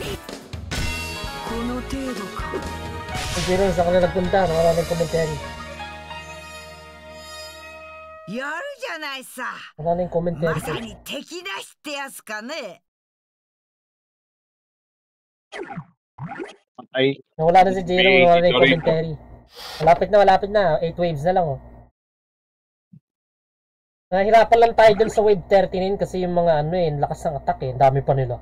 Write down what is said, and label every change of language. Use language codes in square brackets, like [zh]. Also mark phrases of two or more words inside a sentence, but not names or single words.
[tl] Hindi rin sa kanila nagpunta, maraming commentary. [ja] やるじゃないさ。 [tl] Maraming [ja] ま [tl] commentary. [ja] さに敵なしってやつかね。 [tl] Ay, Nawala na si Jiro, May wala na yung Dorito. commentary. Malapit na. 8 waves na lang oh. Nahirapan lang tayo dun sa wave 39 kasi yung mga ano eh, lakas ng attack eh, dami pa nila.